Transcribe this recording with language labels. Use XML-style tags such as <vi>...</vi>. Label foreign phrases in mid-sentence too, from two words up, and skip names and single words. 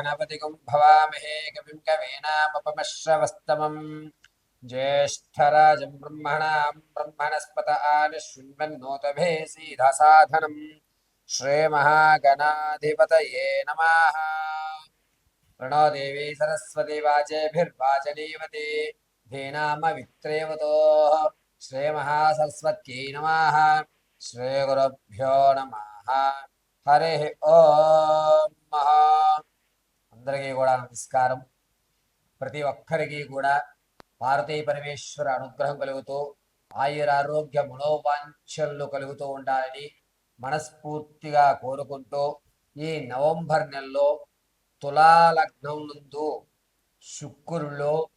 <sa>कविगुं भवामहे कविं कवीनामुपमश्रवस्तमम् ज्येष्ठराजं ब्रह्मणां ब्रह्मणस्पत आनशृण्वन्नोतभे सीधसाधनम् श्रीमहागणाधिपतये नमः। प्रणो देवी सरस्वती वाजेभिर्वाचनीवती धीनामवित्रेवतोः श्रीमहासरस्वत्यै नमः। श्रीगुरुभ्यो नमः। हरि ఓం మహా.</sa> <te>అందరికీ కూడా నమస్కారం. ప్రతి ఒక్కరికి కూడా భారతీ పరమేశ్వర అనుగ్రహం కలుగుతూ ఆయురారోగ్య మనోవాంఛలు కలుగుతూ ఉండాలని మనస్ఫూర్తిగా కోరుకుంటూ ఈ నవంబర్ నెలలో తులాలగ్నం నందు శుక్రుల్లో</te>